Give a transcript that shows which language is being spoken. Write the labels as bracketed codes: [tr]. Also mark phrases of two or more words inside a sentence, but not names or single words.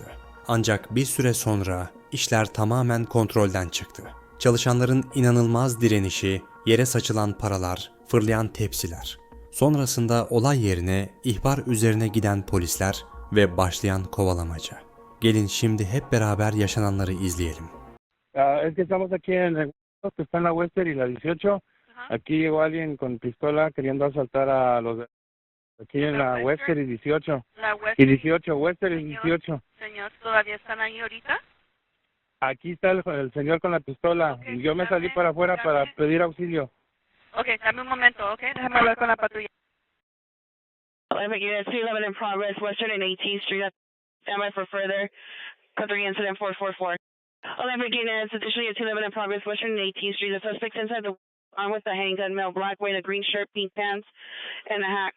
[tr] Ancak bir süre sonra işler tamamen kontrolden çıktı. Çalışanların inanılmaz direnişi, yere saçılan paralar, fırlayan tepsiler. Sonrasında olay yerine ihbar üzerine giden polisler ve başlayan kovalamaca. Gelin şimdi hep beraber yaşananları izleyelim. [es] Es que estamos aquí en el que está en la Western y la 18. Aquí llegó alguien con pistola queriendo asaltar a los aquí en la Western y 18. La Y Western 18, Western y 18. Señor, ¿todavía están ahí ahorita? Aquí está el señor con la pistola. Ok, Y yo me está salí bien, para afuera está para bien. pedir auxilio. Ok, dame un momento, ok, déjame hablar con la patrulla. [en] Olympic Unit 211 in progress, Western and 18th Street. Standby for further. Code 3 incident 444. Olympic Unit, additional unit 211 in progress, Western and 18th Street. The suspect's inside the armed with a handgun, male, black, wearing a green shirt, pink pants, and a hat.